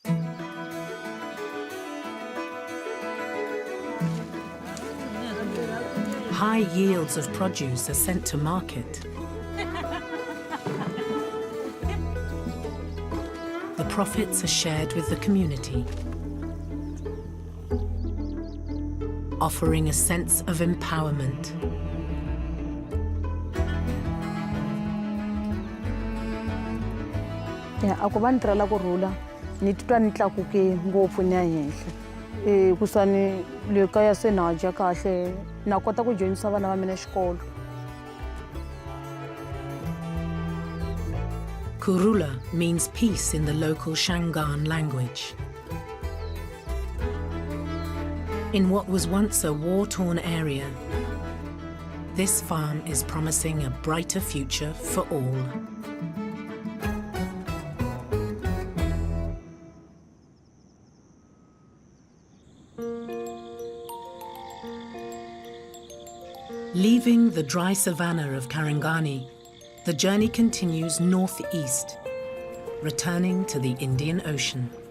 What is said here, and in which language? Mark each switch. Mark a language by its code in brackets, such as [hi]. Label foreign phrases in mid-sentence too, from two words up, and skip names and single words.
[en] High yields of produce are sent to market. The profits are shared with the community, offering a sense of empowerment. [ts] Ya a ku va ni tirhela ku rhula ni titwa ni tlakuke ngopfu ni ya henhla. Kusani le kaya se na dya kahle na kota ku dyondzisa vana va mina xikolo. [en] Kurula means peace in the local Shangaan language. In what was once a war-torn area, this farm is promising a brighter future for all. Leaving the dry savanna of Karangani, the journey continues northeast, returning to the Indian Ocean.